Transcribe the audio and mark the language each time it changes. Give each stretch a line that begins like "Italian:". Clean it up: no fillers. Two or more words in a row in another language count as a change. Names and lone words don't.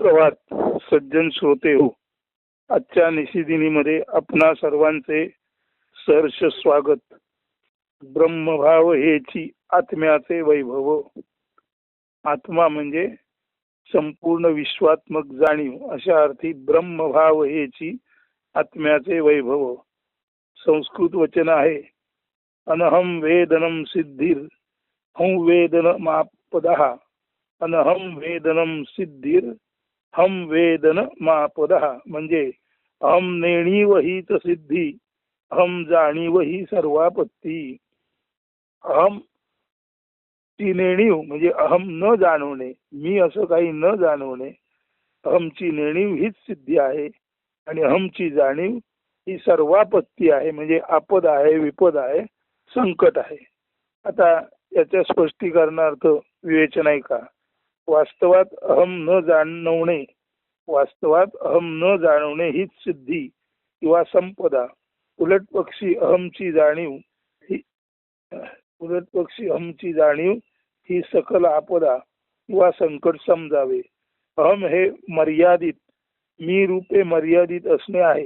Marathi: सुप्रभात सज्जन श्रोते हो. आजच्या निशिदिनीमध्ये आपणा सर्वांचे सहर्ष स्वागत. ब्रह्मभाव हेची आत्म्याचे वैभव. आत्मा म्हणजे संपूर्ण विश्वात्मक जाणीव अशा अर्थी ब्रह्मभाव हेची आत्म्याचे वैभव. संस्कृत वचन आहे
Sanskrit: अनहम वेदनम सिद्धिर हम वेदनमापदः. अनहम वेदनम सिद्धिर हम वेदन मापदः
Marathi: म्हणजे अहम नेणीव हीच सिद्धी, अहम जाणीव ही सर्वापत्ती. अहम ची नेणीव म्हणजे अहम न जाणवणे, मी असं काही न जाणवणे. अहमची नेणीव हीच सिद्धी आहे आणि अहमची जाणीव ही सर्वापत्ती आहे, म्हणजे आपद आहे, विपद आहे, संकट आहे. आता याच्या स्पष्टीकरणार्थ विवेचन आहे का. वास्तवात अहम न जाणवणे, वास्तवात अहम न जाणवणे हीच सिद्धी किंवा संपदा. उलट पक्षी अहमची जाणीव ही सकल आपदा किंवा संकट समजावे. अहम हे मर्यादित, मी रूपे मर्यादित असणे आहे.